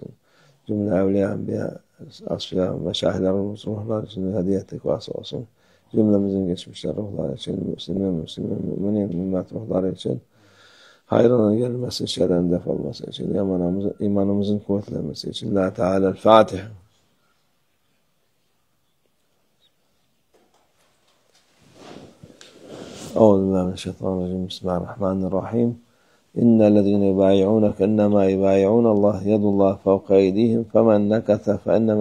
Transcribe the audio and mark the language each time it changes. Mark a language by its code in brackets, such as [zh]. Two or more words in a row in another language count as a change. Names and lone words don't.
[tr] Cümle evliya, enbiya, asfiya ve şahitlerimiz ruhlar için hediye etmek vasıta olsun. Cümlemizin geçmişler ruhları için, müminin, ümmet ruhları için hayrına gelmesi, şerren def olması için, imanımızın kuvvetlenmesi için. La Teala el-Fatiha. [ar] أعوذ بالله من الشيطان الرجيم بسم الله الرحمن الرحيم إن الذين يبايعونك إنما يبايعون الله يد الله فوق أيديهم فمن نكث فإنما